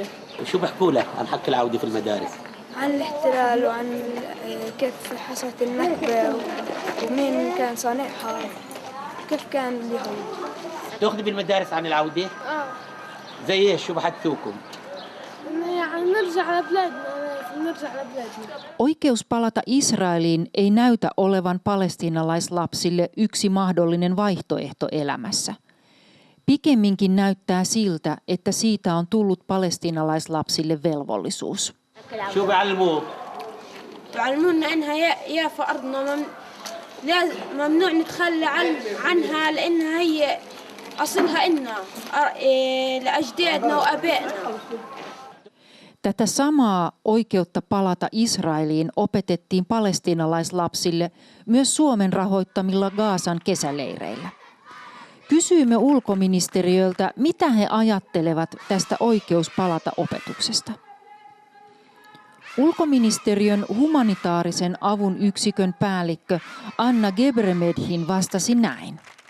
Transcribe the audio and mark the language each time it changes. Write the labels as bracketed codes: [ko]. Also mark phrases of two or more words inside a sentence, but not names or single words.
[ar] وشو بحكوا لك عن حق العودة في المدارس؟ عن الاحتلال وعن كيف حصلت النكبة ومين كان صانعها، كيف كان اليهود. تاخذي بالمدارس عن العودة؟ زي ايش؟ شو بحكوكم؟ يعني نرجع لبلادنا. [fi] Oikeus palata Israeliin ei näytä olevan palestiinalaislapsille yksi mahdollinen vaihtoehto elämässä. Pikemminkin näyttää siltä, että siitä on tullut palestiinalaislapsille velvollisuus. [ar] شو بيعلموك؟ بيعلمونا انها يافا ارضنا ممنوع نتخلى عنها لانها هي اصلها إلنا لاجدادنا وابائنا. [fi] Tätä samaa oikeutta palata Israeliin opetettiin palestiinalaislapsille myös Suomen rahoittamilla Gazan kesäleireillä. Kysyimme ulkoministeriöltä, mitä he ajattelevat tästä oikeus palata opetuksesta. Ulkoministeriön humanitaarisen avun yksikön päällikkö Anna Gebremedhin vastasi näin.